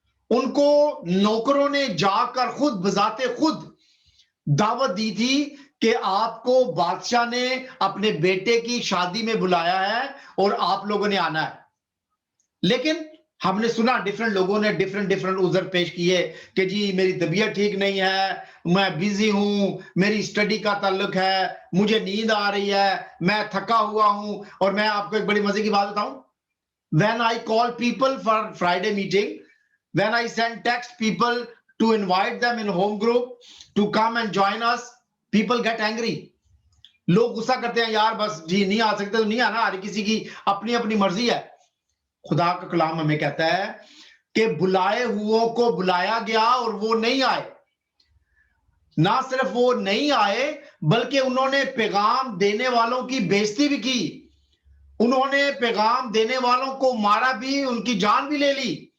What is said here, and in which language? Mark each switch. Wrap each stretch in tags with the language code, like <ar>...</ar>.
<ur>ان کو نوکروں نے جا کر خود بذات خود دعوت دی تھی کہ آپ کو بادشاہ نے اپنے بیٹے کی شادی میں بلایا ہے اور آپ لوگوں نے آنا ہے. لیکن ہم نے سنا ڈیفرنٹ لوگوں نے ڈیفرنٹ عذر پیش کیے کہ جی میری طبیعت ٹھیک نہیں ہے، میں بیزی ہوں، میری اسٹڈی کا تعلق ہے، مجھے نیند آ رہی ہے، میں تھکا ہوا ہوں. اور میں آپ کو ایک بڑی مزے کی بات بتاؤں،</ur> <en>when I call people for Friday meeting, when I send text people to invite them in home group to come and join us, people get angry.</en> <ur>لوگ غصہ کرتے ہیں، یار بس جی نہیں آ سکتے تو نہیں آنا، ہر کسی کی اپنی اپنی مرضی ہے. خدا کا کلام ہمیں کہتا ہے کہ بلائے ہوئوں کو بلایا گیا اور وہ نہیں آئے. نہ صرف وہ نہیں آئے بلکہ انہوں نے پیغام دینے والوں کی بے عزتی بھی کی، انہوں نے پیغام دینے والوں کو مارا بھی، ان کی جان بھی لے لی.</ur>